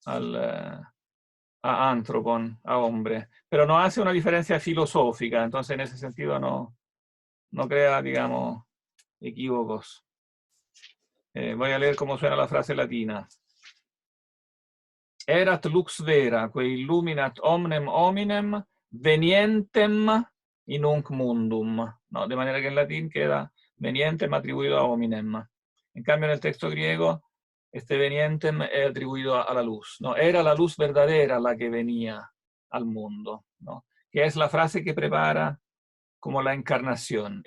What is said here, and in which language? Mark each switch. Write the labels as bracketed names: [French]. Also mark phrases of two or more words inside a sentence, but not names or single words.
[Spanish] a anthropon, a hombre, pero no hace una diferencia filosófica, entonces en ese sentido no crea, digamos, equívocos. Voy a leer cómo suena la frase latina. [Latin] Erat lux vera, que illuminat omnem hominem, venientem in nunc mundum. [Spanish] No, de manera que en latín queda venientem atribuido a hominem. En cambio, en el texto griego, este venientem es atribuido a la luz. ¿No? Era la luz verdadera la que venía al mundo, ¿no? Que es la frase que prepara como la encarnación.